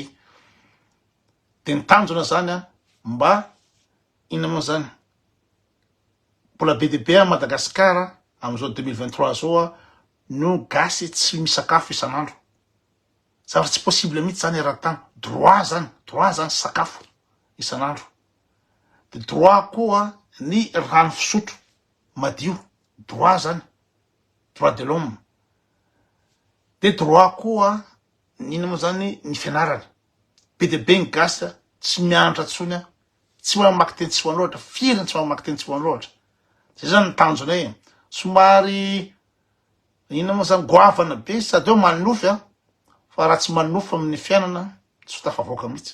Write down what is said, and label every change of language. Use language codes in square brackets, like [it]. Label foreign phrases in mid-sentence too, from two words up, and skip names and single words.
[mg] De ny tanjona zany mba ina moa zany mbola be de be a Madagasikara am'izao 2023 zao no gasy tsy misakafo isan'andro. Zavatra tsy possible mihitsy zany eran-tany. Droit zany sakafo isan'andro. De droit koa ny rano fisotro madio. Droit zany. [fr] Droit de l'homme. [mg] De droit koa nina moa zany ny fianarana. Be de be ny gasy tsy mianatra tsony tsy mamaky teny tsy hoany loatra, firiny tsy mamaky teny tsy hoany loatra. Zay zany ny tanjonay. Somary ina moa zany goavana be sady eo manofy fa raha tsy manofy amin'ny fiainana tsy tafavoaka mihitsy.